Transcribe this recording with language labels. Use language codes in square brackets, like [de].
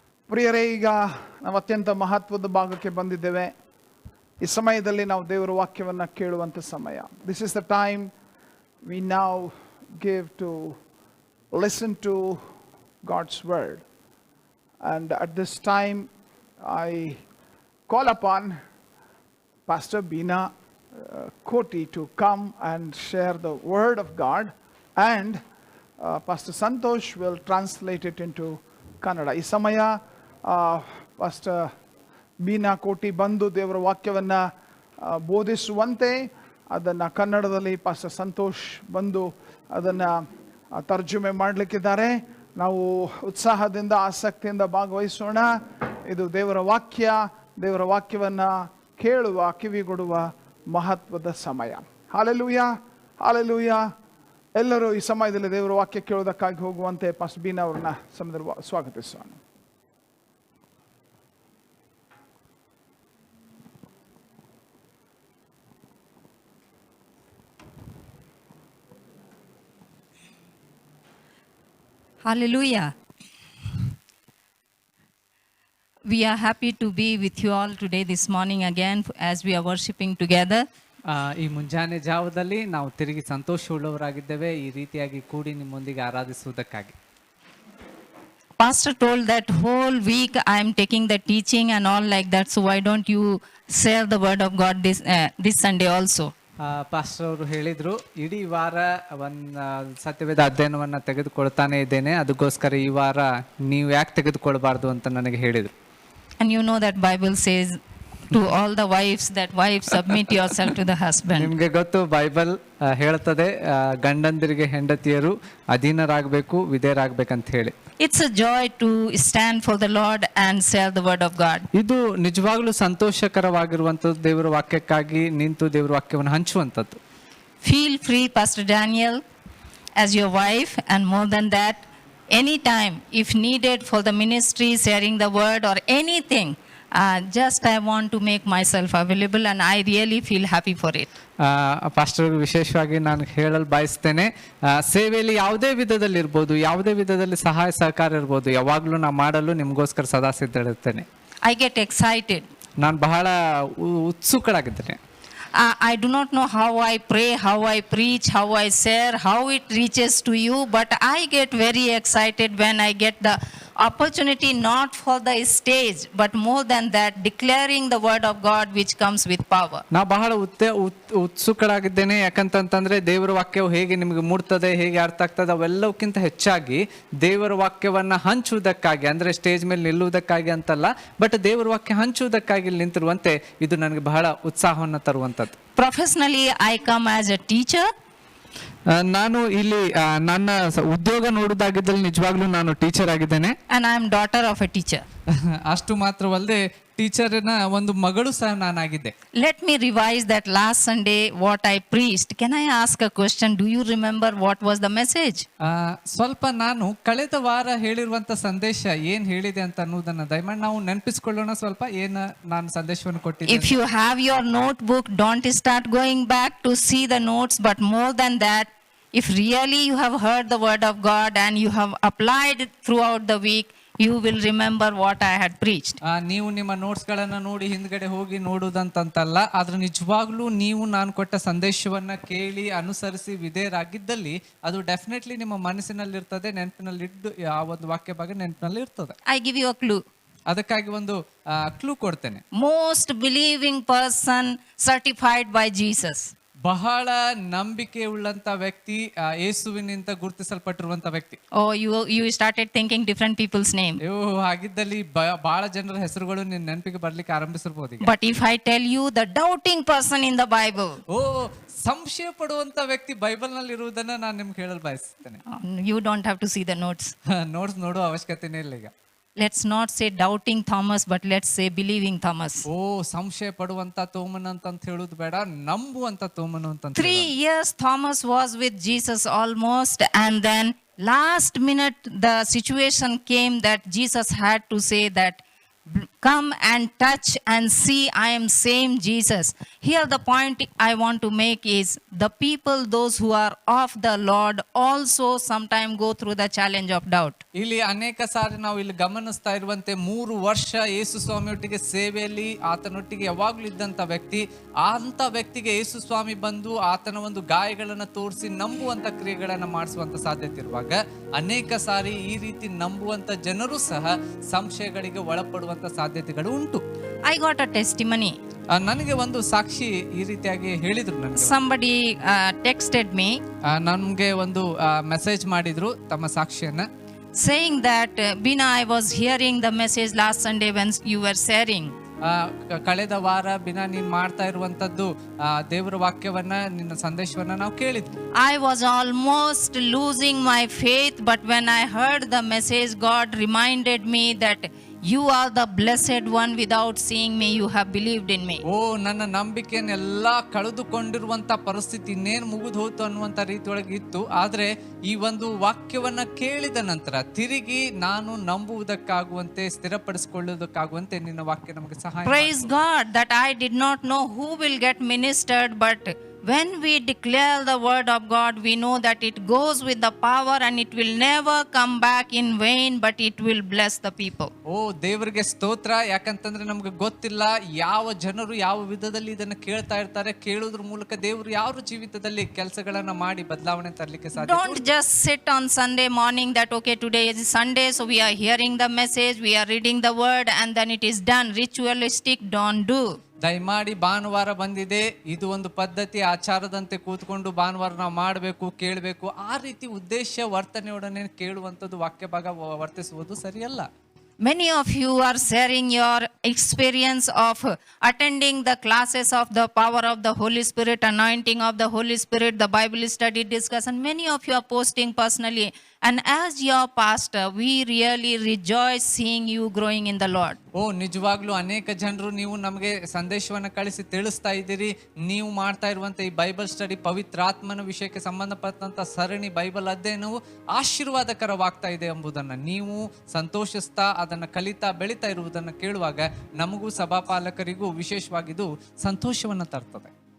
[kn] ಪ್ರಿಯರೇ, ಈಗ ನಾವು ಅತ್ಯಂತ ಮಹತ್ವದ ಭಾಗಕ್ಕೆ ಬಂದಿದ್ದೇವೆ. ಈ ಸಮಯದಲ್ಲಿ ನಾವು ದೇವರ ವಾಕ್ಯವನ್ನು ಕೇಳುವಂಥ ಸಮಯ. [en] This is the time we now give to listen to God's word. And at this time I call upon Pastor Bina Koti to come and share the word of God, and Pastor Santosh will translate it into Kannada. [kn] ಈ ಸಮಯ pastor Beena ಕೋಟಿ ಬಂದು ದೇವರ ವಾಕ್ಯವನ್ನು ಬೋಧಿಸುವಂತೆ ಅದನ್ನು ಕನ್ನಡದಲ್ಲಿ pastor Santosh ಬಂದು ಅದನ್ನು ತರ್ಜುಮೆ ಮಾಡಲಿಕ್ಕಿದ್ದಾರೆ. ನಾವು ಉತ್ಸಾಹದಿಂದ ಆಸಕ್ತಿಯಿಂದ ಭಾಗವಹಿಸೋಣ. ಇದು ದೇವರ ವಾಕ್ಯವನ್ನು ಕೇಳುವ ಕಿವಿಗೊಡುವ ಮಹತ್ವದ ಸಮಯ. Hallelujah, hallelujah. ಎಲ್ಲರೂ ಈ ಸಮಯದಲ್ಲಿ ದೇವರ ವಾಕ್ಯ ಕೇಳೋದಕ್ಕಾಗಿ ಹೋಗುವಂತೆ ಪಾಸ್ಟರ್ ಬೀನಾ ಅವ್ರನ್ನ ಸಮಯದಲ್ಲಿ ಸ್ವಾಗತಿಸೋಣ. [en] Hallelujah. We are happy to be with you all today, this morning again, as we are worshiping together. [kn] ಈ ಮುಂಜಾನೆ ಜಾವದಲ್ಲಿ ನಾವು ತಿರುಗಿ ಸಂತೋಷವುಳ್ಳವರಾಗಿದ್ದೇವೆ ಈ ರೀತಿಯಾಗಿ ಕೂಡಿ ನಿಮ್ಮೊಂದಿಗೆ ಆರಾಧಿಸುವುದಕ್ಕಾಗಿ. [en] Pastor told that whole week I am taking the teaching and all like that, so why don't you share the word of God this Sunday also? [kn] Pastor ಅವರು ಹೇಳಿದ್ರು, ಇಡೀ ವಾರ ಒಂದು ಸತ್ಯವೇದ ಅಧ್ಯಯನವನ್ನು ತೆಗೆದುಕೊಳ್ತಾನೆ ಇದ್ದೇನೆ, ಅದಕ್ಕೋಸ್ಕರ ಈ ವಾರ ನೀವು ಯಾಕೆ ತೆಗೆದುಕೊಳ್ಬಾರ್ದು ಅಂತ ನನಗೆ ಹೇಳಿದರು. [en] And you know that Bible says to all the wives that wives submit yourself to the husband. [kn] ನಿಮಗೆ ಗೊತ್ತು, ಬೈಬಲ್ ಹೇಳ್ತದೆ ಗಂಡಂದಿರಿಗೆ ಹೆಂಡತಿಯರು ಅಧೀನರಾಗಬೇಕು, ವಿಧೇಯರಾಗಬೇಕಂತ ಹೇಳಿ. [en] It's a joy to stand for the Lord and share the word of God. [kn] ಇದು ನಿಜವಾಗ್ಲೂ ಸಂತೋಷಕರವಾಗಿರುವಂಥದ್ದು, ದೇವರ ವಾಕ್ಯಕ್ಕಾಗಿ ನಿಂತು ದೇವರ ವಾಕ್ಯವನ್ನು ಹಂಚುವಂಥದ್ದು. [en] Feel free, Pastor Daniel, as your wife, and more than that, anytime if needed for the ministry, sharing the word or anything, just I want to make myself available and I really feel happy for it. [kn] Pastor ವಿಶೇಷವಾಗಿ ನಾನು ಹೇಳಲು ಬಯಸ್ತೇನೆ, ಸೇವೆಯಲ್ಲಿ ಯಾವುದೇ ವಿಧದಲ್ಲಿ ಇರ್ಬೋದು, ಯಾವುದೇ ವಿಧದಲ್ಲಿ ಸಹಾಯ ಸಹಕಾರ ಇರ್ಬೋದು, ಯಾವಾಗಲೂ ನಾನು ಮಾಡಲು ನಿಮಗೋಸ್ಕರ ಸದಾ ಸಿದ್ಧರಿರ್ತೇನೆ. [en] I get excited. [kn] ನಾನು ಬಹಳ ಉತ್ಸುಕಳಾಗಿದ್ದೇನೆ. [en] I do not know how I pray, how I preach, how I share, how it reaches to you, but I get very excited when I get the opportunity, not for the stage, but more than that, declaring the word of God which comes with power. [kn] ನಾ ಬಹಳ ಉತ್ಸುಕಳಾಗಿದ್ದೇನೆ, ಯಾಕಂತಂದ್ರೆ ದೇವರ ವಾಕ್ಯವು ಹೇಗೆ ನಿಮಗೆ ಮೂಡ್ತದೆ, ಹೇಗೆ ಅರ್ಥ ಆಗ್ತದೆ, ಅವೆಲ್ಲಕ್ಕಿಂತ ಹೆಚ್ಚಾಗಿ ದೇವರ ವಾಕ್ಯವನ್ನ ಹಂಚುವುದಕ್ಕಾಗಿ, ಅಂದ್ರೆ ಸ್ಟೇಜ್ ಮೇಲೆ ನಿಲ್ಲುವುದಕ್ಕಾಗಿ ಅಂತಲ್ಲ, ಬಟ್ ದೇವರ ವಾಕ್ಯ ಹಂಚುವುದಕ್ಕಾಗಿ ನಿಂತಿರುವಂತೆ ಇದು ನನಗೆ ಬಹಳ ಉತ್ಸಾಹವನ್ನು ತರುವಂಥದ್ದು. [en] Professionally, I come as a teacher. [kn] ನಾನು ಇಲ್ಲಿ ನನ್ನ ಉದ್ಯೋಗ ನೋಡುವುದಾಗಿದ್ದಲ್ಲಿ ನಿಜವಾಗ್ಲೂ ನಾನು ಟೀಚರ್ ಆಗಿದ್ದೇನೆ. [en] And I am daughter of a teacher. [kn] ಅಷ್ಟು ಮಾತ್ರವಲ್ಲದೆ ಟೀಚರಿನ ಒಂದು ಮಗಳು ಸಹ ನಾನಾಗಿದ್ದೆ. [en] Let me revise that last Sunday what I preached. Can I ask a question? Do you remember what was the message? [kn] ಸ್ವಲ್ಪ ನಾನು ಕಳೆದ ವಾರ ಹೇಳಿರುವಂತ ಸಂದೇಶ ಏನ್ ಹೇಳಿದೆ ಅಂತ ಅನ್ನೋದನ್ನ ದಯಮಾಡಿ ನಾವು ನೆನಪಿಸಿಕೊಳ್ಳೋಣ. ಸ್ವಲ್ಪ ಏನು ನಾನು ಸಂದೇಶವನ್ನು ಕೊಟ್ಟಿದ್ದೆ. [en] If you have your notebook, don't start going back to see the notes, but more than that, if really you have heard the word of God and you have applied it throughout the week, you will remember what I had preached. [kn] ನೀವು ನಿಮ್ಮ ನೋಟ್ಸ್ಗಳನ್ನು ನೋಡಿ ಹಿಂದ್ಗಡೆ ಹೋಗಿ ನೋಡುವುದಂತಲ್ಲ, ಆದ್ರೆ ನಿಜವಾಗ್ಲೂ ನೀವು ನಾನು ಕೊಟ್ಟ ಸಂದೇಶವನ್ನ ಕೇಳಿ ಅನುಸರಿಸಿ ವಿಧೇಯರಾಗಿದ್ದಲ್ಲಿ ಅದು ಡೆಫಿನೆಟ್ಲಿ ನಿಮ್ಮ ಮನಸ್ಸಿನಲ್ಲಿರ್ತದೆ, ನೆನಪಿನಲ್ಲಿದ್ದು ಆ ಒಂದು ವಾಕ್ಯ ಭಾಗ ನೆನಪಿನಲ್ಲಿ ಇರ್ತದೆ. [en] I give you a clue. [kn] ಅದಕ್ಕಾಗಿ ಒಂದು ಕ್ಲೂ ಕೊಡ್ತೇನೆ. [en] Most believing person certified by Jesus. [kn] ಬಹಳ ನಂಬಿಕೆ ಉಳ್ಳಂತ ವ್ಯಕ್ತಿ, ಯೇಸುವಿನಿಂದ ಗುರುತಿಸಲ್ಪಟ್ಟಿರುವಂತ ವ್ಯಕ್ತಿ. [en] Oh, you started thinking different people's name. [kn] ಹಾಗಿದ್ದಲ್ಲಿ ಬಹಳ ಜನರ ಹೆಸರುಗಳು ನಿನ್ನ ನೆನಪಿಗೆ ಬರ್ಲಿಕ್ಕೆ ಆರಂಭಿಸಿರ್ಬೋದು ಈಗ. [en] But if I tell you the doubting person in the Bible, [kn] ಸಂಶಯ ಪಡುವಂತ ವ್ಯಕ್ತಿ ಬೈಬಲ್ ನಲ್ಲಿ ಇರುವುದನ್ನ ನಾನು ನಿಮ್ಗೆ ಹೇಳಲು ಬಯಸ್ತೇನೆ. [en] you don't have to see the notes. [kn] Notes ನೋಡುವ ಅವಶ್ಯಕತೆನೇ ಇಲ್ಲ ಈಗ. [en] Let's not say doubting Thomas, but let's say believing Thomas. [kn] ಸಂಶಯ ಪಡುವಂತ ತೋಮನ್ ಅಂತ ಹೇಳುದು ಬೇಡ, ನಂಬುವಂತ ತೋಮನು ಅಂತ. [en] 3 years Thomas was with Jesus almost, and then last minute the situation came that Jesus had to say that come and touch and see I am same Jesus. Here the point I want to make is the people, those who are of the Lord, also sometimes go through the challenge of doubt. [kn] ಇಲ್ಲಿ ಅನೇಕ ಸಾರಿ ನಾವು ಇಲ್ಲಿ ಗಮನಿಸ್ತಾ ಇರುವಂತೆ 3 ವರ್ಷ ಯೇಸು ಸ್ವಾಮಿಯೊಟ್ಟಿಗೆ ಸೇವೆಯಲ್ಲಿ ಆತನೊಟ್ಟಿಗೆ ಯಾವಾಗ್ಲೂ ಇದ್ದಂತ ವ್ಯಕ್ತಿ, ಅಂತ ವ್ಯಕ್ತಿಗೆ ಯೇಸು ಸ್ವಾಮಿ ಬಂದು ಆತನ ಒಂದು ಗಾಯಗಳನ್ನ ತೋರಿಸಿ ನಂಬುವಂತ ಕ್ರಿಯೆಗಳನ್ನ ಮಾಡಿಸುವಂತ ಸಾಧ್ಯತೆ ಇರುವಾಗ ಅನೇಕ ಸಾರಿ ಈ ರೀತಿ ನಂಬುವಂತ ಜನರು ಸಹ ಸಂಶಯಗಳಿಗೆ ಒಳಪಡುವಂತ ಸಾಧ್ಯತೆಗಳು ಉಂಟು. [en] I got a testimony. [kn] ನನಗೆ ಒಂದು ಸಾಕ್ಷಿ ಈ ರೀತಿಯಾಗಿ ಹೇಳಿದ್ರು. ನನಗೆ [en] Somebody texted me [kn] ನನ್ಗೆ ಒಂದು ಮೆಸೇಜ್ ಮಾಡಿದ್ರು ತಮ್ಮ ಸಾಕ್ಷಿಯನ್ನ, [en] saying that Bina, I was hearing the message last Sunday when you were sharing. [kn] ಕಳೆದ ವಾರ ಬಿನಾ ನೀನ್ ಮಾಡ್ತಾ ಇರುವಂತದ್ದು ದೇವರ ವಾಕ್ಯವನ್ನ, ನಿನ್ನ ಸಂದೇಶವನ್ನ ನಾವು ಕೇಳಿದ್ವಿ. [en] I was almost losing my faith, but when I heard the message, God reminded me that You are the blessed one. Without seeing me, you have believed in me. [kn] ಓ, ನನ್ನ ನಂಬಿಕೆಯನ್ನೆಲ್ಲ ಕಳೆದುಕೊಂಡಿರುವಂತ ಪರಿಸ್ಥಿತಿ ಇನ್ನೇನು ಮುಗಿದು ಹೋಯ್ತು ಅನ್ನುವಂತ ರೀತಿಯೊಳಗೆ ಇತ್ತು. ಆದ್ರೆ ಈ ಒಂದು ವಾಕ್ಯವನ್ನ ಕೇಳಿದ ನಂತರ ತಿರುಗಿ ನಾನು ನಂಬುವುದಕ್ಕಾಗುವಂತೆ, ಸ್ಥಿರಪಡಿಸಿಕೊಳ್ಳುವುದಕ್ಕಾಗುವಂತೆ ನಿನ್ನ ವಾಕ್ಯ ನಮಗೆ ಸಹಾಯ. [en] Praise God that I did not know who will get ministered, but when we declare the word of God, we know that it goes with the power and it will never come back in vain, but it will bless the people. [kn] ಓ, ದೇವರಿಗೆ ಸ್ತೋತ್ರ. ಯಾಕಂತಂದ್ರೆ ನಮ್ಗೆ ಗೊತ್ತಿಲ್ಲ ಯಾವ ಜನರು ಯಾವ ವಿಧದಲ್ಲಿ ಇದನ್ನ ಕೇಳ್ತಾ ಇರ್ತಾರೆ. ಕೇಳೋದ್ರ ಮೂಲಕ ದೇವರು ಯಾವ ಜೀವಿತದಲ್ಲಿ ಕೆಲಸಗಳನ್ನ ಮಾಡಿ ಬದಲಾವಣೆ ತರಲಿಕ್ಕೆ ಸಾಧ್ಯ. [en] Don't just sit on Sunday morning that okay, today is Sunday, so we are hearing the message, we are reading the word, and then it is done. Ritualistic, don't do. [kn] ದಯಮಾಡಿ ಭಾನುವಾರ ಬಂದಿದೆ, ಇದು ಒಂದು ಪದ್ಧತಿ, ಆಚಾರದಂತೆ ಕೂತ್ಕೊಂಡು ಭಾನುವಾರ ನಾವು ಮಾಡಬೇಕು, ಕೇಳಬೇಕು, ಆ ರೀತಿ ಉದ್ದೇಶ ವರ್ತನೆಯೊಡನೆ ಕೇಳುವಂಥದ್ದು ವಾಕ್ಯ ಭಾಗ ವರ್ತಿಸುವುದು ಸರಿಯಲ್ಲ. [en] Many of you are sharing your experience of attending the classes of the power of the Holy Spirit, anointing of the Holy Spirit, the Bible study discussion. Many of you are posting personally. And as your pastor, we really rejoice seeing you growing in the Lord. [kn] ಓ, ನಿಜವಾಗ್ಲೂ ಅನೇಕ ಜನರು ನೀವು ನಮಗೆ ಸಂದೇಶವನ್ನು ಕಳಿಸಿ ತಿಳಿಸ್ತಾ ಇದ್ದೀರಿ. ನೀವು ಮಾಡ್ತಾ ಇರುವಂತ ಈ ಬೈಬಲ್ ಸ್ಟಡಿ, ಪವಿತ್ರಾತ್ಮನ ವಿಷಯಕ್ಕೆ ಸಂಬಂಧಪಟ್ಟಂತ ಸರಣಿ ಬೈಬಲ್ ಅಧ್ಯಯನವು ಆಶೀರ್ವಾದಕರವಾಗ್ತಾ ಇದೆ ಎಂಬುದನ್ನು ನೀವು ಸಂತೋಷಿಸ್ತಾ ಅದನ್ನು ಕಲಿತಾ ಬೆಳೀತಾ ಇರುವುದನ್ನು ಕೇಳುವಾಗ ನಮಗೂ ಸಭಾಪಾಲಕರಿಗೂ ವಿಶೇಷವಾಗಿದ್ದು ಸಂತೋಷವನ್ನು ತರ್ತದೆ.